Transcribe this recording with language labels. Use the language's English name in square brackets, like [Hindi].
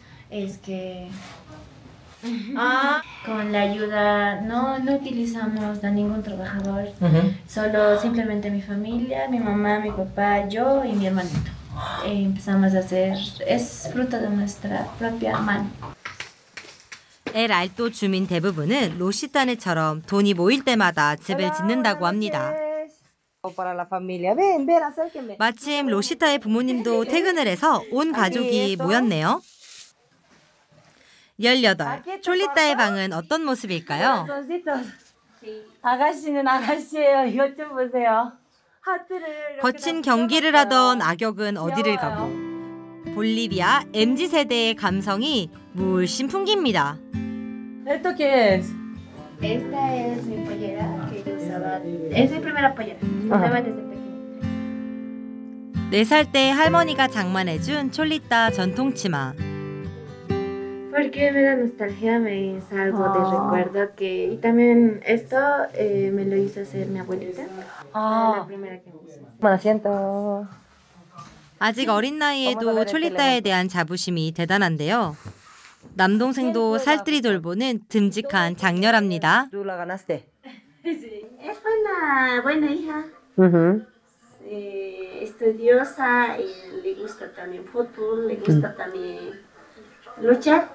[Spanish] Es que con la ayuda no utilizamos a ningún trabajador, solo simplemente mi familia, mi mamá, mi papá, yo y mi hermanito. Empezamos a hacer, es fruto de nuestra propia mano. [Korean] 엘 알토 주민 대부분은 로시타네처럼 돈이 모일 때마다 집을 짓는다고 합니다. 마침 로시타의 부모님도 퇴근을 해서 온 가족이 모였네요. 18. 촐리타의 방은 어떤 모습일까요? 아가씨는 아가씨예요. 이것 좀 보세요. 하트를 거친 경기를 하던 악역은 어디를 가고 볼리비아 MZ세대의 감성이 물씬 풍깁니다. [Spanish] ¿Esto qué es? Esta es mi pollera que yo usaba, es mi primera pollera, usaba desde pequeña. [Korean] 4살 때 할머니가 장만해준 촐리타 전통 치마. [Spanish] Porque me da nostalgia, me es algo de recuerdo que... Y también esto me lo hizo hacer mi abuelita. La primera que me hizo. Bueno, siento. [Korean] 아직 어린 나이에도 촐리타에 대한 자부심이 대단한데요. 남동생도 살뜰히 돌보는 듬직한 장녀랍니다. [Spanish] Es buena hija. Estudiosa y le gusta también fútbol, le gusta también luchar.